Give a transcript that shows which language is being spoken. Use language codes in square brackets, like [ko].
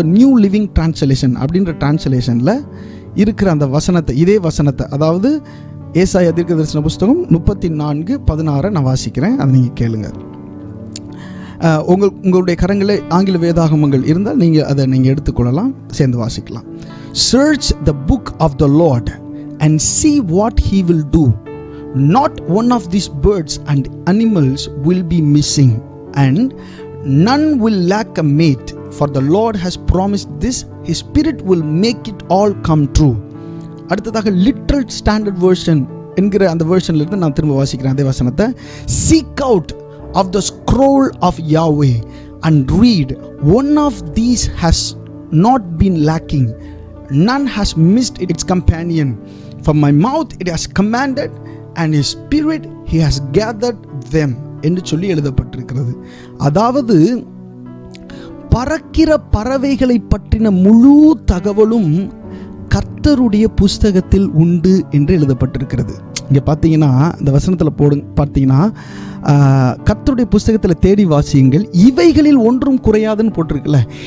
[ta] New living translation அப்படின்ற டிரான்ஸ்லேஷனில் இருக்கிற அந்த வசனத்தை, இதே வசனத்தை, அதாவது ஏசாயா தீர்க்கதரிசன புஸ்தகம் 34:16 நான் வாசிக்கிறேன். அதை நீங்கள் கேளுங்க. உங்களுடைய கரங்களில் ஆங்கில வேதாகமங்கள் இருந்தால் நீங்கள் எடுத்துக்கொள்ளலாம், சேர்ந்து வாசிக்கலாம். [en] Search the book of the Lord and see what he will do. Not one of these birds and animals will be missing, and none will lack a mate. For the Lord has promised this, his spirit will make it all come true. [ta] அடுத்ததாக literal standard version என்கிற அந்த வெர்ஷன்ல இருந்து நான் திரும்ப வாசிக்கிறேன் அதே வசனத்தை. [en] Seek out of the scroll of Yahweh and read. One of these has not been lacking, none has missed its companion. From my mouth it has commanded, and his spirit he has gathered them [ta] என்று சொல்லி எழுதப்பட்டிருக்கிறது. அதாவது பறக்கிற பறவைகளை பற்றின முழு தகவலும் கர்த்தருடைய புஸ்தகத்தில் உண்டு என்று எழுதப்பட்டிருக்கிறது. இங்கே பார்த்தீங்கன்னா இந்த வசனத்தில் பார்த்தீங்கன்னா கர்த்தருடைய புஸ்தகத்தில் தேடி வாசியுங்கள், இவைகளில் ஒன்றும் குறையாதுன்னு போட்டிருக்குல்ல.